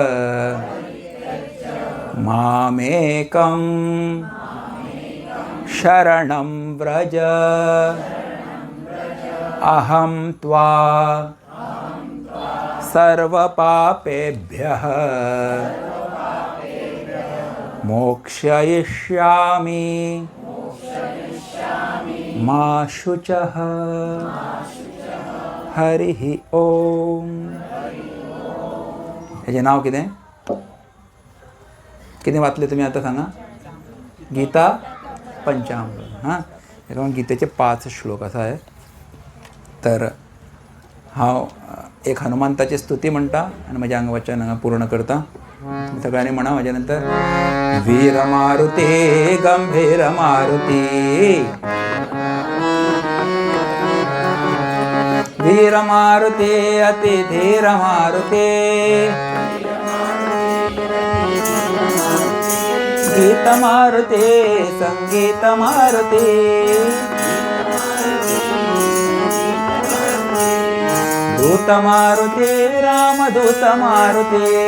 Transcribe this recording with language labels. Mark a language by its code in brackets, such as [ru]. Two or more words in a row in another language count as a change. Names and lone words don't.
[sa] मामेकं शरणं व्रज अहं त्वा सर्वपापेभ्यः मोक्षयिष्यामि मा शुचः. हरिः ओम. [kok] हेजें नांव कितें कितें वाचलें तुमी आतां सांगा? गीता पंचामृत. हां, हेका लागून गीतेचे 5 श्लोक आसा हे. तर हांव एक हनुमंताची स्तुती म्हणटा आनी म्हजें अंगवचन हांगा पूर्ण करता. सगळ्यांनी म्हणा म्हज्या नंतर. [mr] वीर मारुती गंभीर मारुती वीर मारुती अति धीर मारुती गीत मारुती संगीत मारुती दूत मारुती रामदूत मारुती